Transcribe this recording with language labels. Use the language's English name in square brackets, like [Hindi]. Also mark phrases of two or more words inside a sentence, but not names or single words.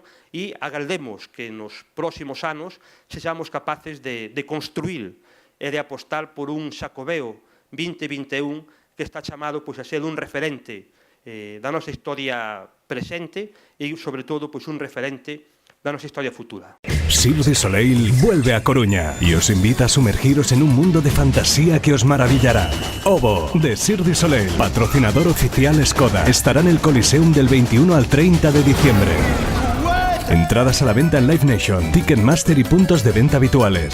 [Galician] e agardemos que nos próximos anos sexamos capaces de construir e de apostar por un Xacobeo 2021 que está chamado a ser un referente da nosa historia presente e, sobre todo, un referente da nosa historia futura. [Spanish] Cirque du Soleil vuelve a Coruña y os invita a sumergiros en un mundo de fantasía que os maravillará. Ovo, de Cirque du Soleil, patrocinador oficial Skoda, estará en el Coliseum del 21 al 30 de diciembre. Entradas a la venta en Live Nation, Ticketmaster y puntos de venta habituales.